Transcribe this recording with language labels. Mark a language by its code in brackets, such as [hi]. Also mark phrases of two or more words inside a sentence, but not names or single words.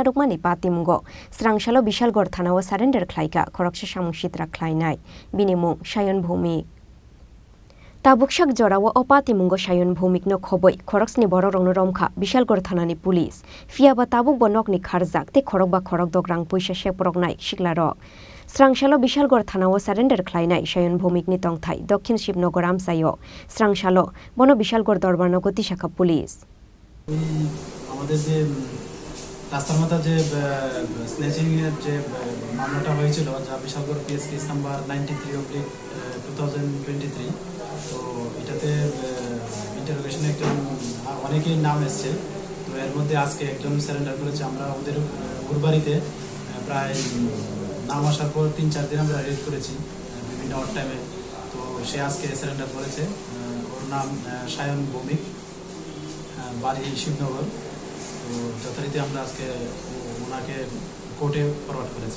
[trp] rukmani patimgo Srangshalo Bishalgarh Thanao surrender Khlaikha Khoroksa samushitra Khlainai binimung Sayan Bhowmik Tabukshak jorawo opatimungo Sayan Bhowmik no khoboi Khoroksni bororongno romkha Bishalgarh Thanani police fiaba tabuk bonokni kharjak te khorokba khorokdok Rangpuisa sheproknai shiklaro Srangshalo Bishalgarh Thanao surrender Khlainai Sayan Bhowmik ni tongthai Dokhin Shibnogor Amsayo Srangshalo Bono Bishalgarh Dorbarno Goti Shakha Police [bn] আমাদের যে রাস্তার মাথা যে স্নেচিং এর যে মামলাটা হয়েছিল যা বিশালগড় পিএস কেস নাম্বার 93/2023 তো এটাতে ইন্টারোগেশনে একজন অনেকেই নাম এসেছে তো এর মধ্যে আজকে একজন সারেন্ডার করেছে আমরা ওদের উরবাড়িতে প্রায় নাম আসার পর 3-4 দিন আমরা রেড করেছি বিভিন্ন অড টাইমে তো সে আজকে সারেন্ডার করেছে ওর নাম সায়ন ভৌমিক বাড়ি শিবনগর তো যথারীতি আমরা আজকে ওনাকে কোর্টে ফরওয়ার্ড করেছি